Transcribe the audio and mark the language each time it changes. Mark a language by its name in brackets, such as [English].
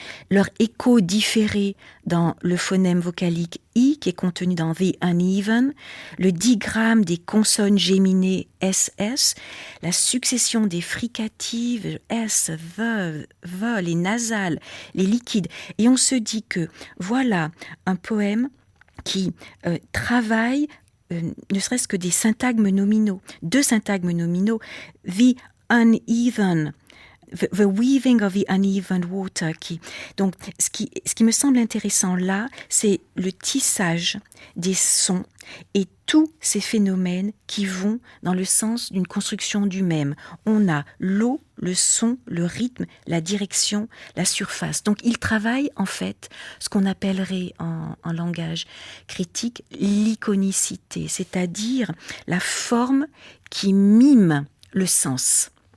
[French] leur écho différé dans le phonème vocalique I qui est contenu dans The Uneven, le digramme des consonnes géminées SS, la succession des fricatives S, V, les nasales, les liquides. Et on se dit que voilà un poème qui travaille ne serait-ce que des syntagmes nominaux, 2 syntagmes nominaux, The Uneven, [English] the weaving of the uneven water. [French] Donc, ce qui me semble intéressant là, c'est le tissage des sons et tous ces phénomènes qui vont dans le sens d'une construction du même. On a l'eau, le son, le rythme, la direction, la surface. Donc il travaille en fait ce qu'on appellerait en langage critique l'iconicité, c'est-à-dire la forme qui mime le sens.